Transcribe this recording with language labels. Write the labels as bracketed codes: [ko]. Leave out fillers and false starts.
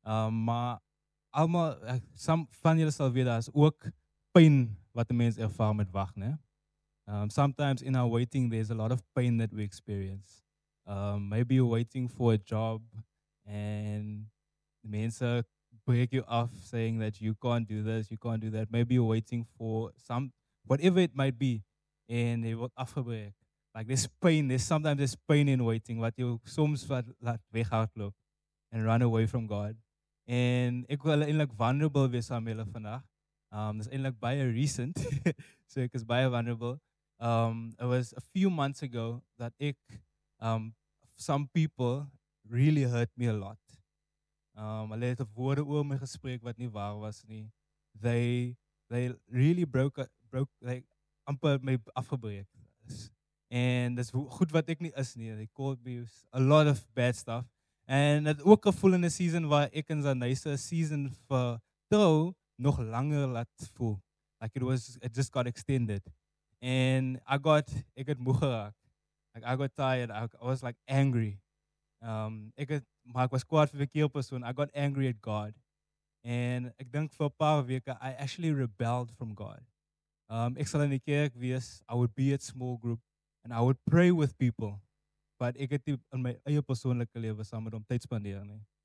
[af] Maar almal, van julle sal weet, daar is ook pyn wat 'n mens ervaar met wag, né? [en] Sometimes in our waiting, there's a lot of pain that we experience. Maybe you're waiting for a job and the [af] mense [en] break you off saying that you can't do this, you can't do that. Maybe you're waiting for whatever it might be, and [af] jy word afgebreek. [en] Like sometimes there's pain in waiting, [af] wat jy soms laat weghardloop [en] and run away from God. [af] En ek wil eintlik vulnerable wees aan julle vandag. Dis eintlik baie recent, so ek is baie vulnerable. [en] It was a few months ago that some people really hurt me a lot. [af] Hulle het woorde oor my gespreek wat nie waar was nie. [en] They really broke like [af] amper my afgebreek. En dis goed wat ek nie is nie. [en] They called me a lot of bad stuff. [af] En het ook gevoel in 'n season waar ek en Zanay se season vir trou nog langer laat voel. [en] Like it just got extended. And [af] ek het moe geraak. [en] Like I got tired. I was like angry. [af] Maar ek was kwaad vir 'n verkeerde persoon. [en] I got angry at God. And [af] ek dink vir 'n paar weke [en] I actually rebelled from God. [af] Ek sal in die kerk wees. [en] I would be at small group and I would pray with people. [af] But ek het nie in my eie persoonlike lewe saam met hom tyd spandeer nie.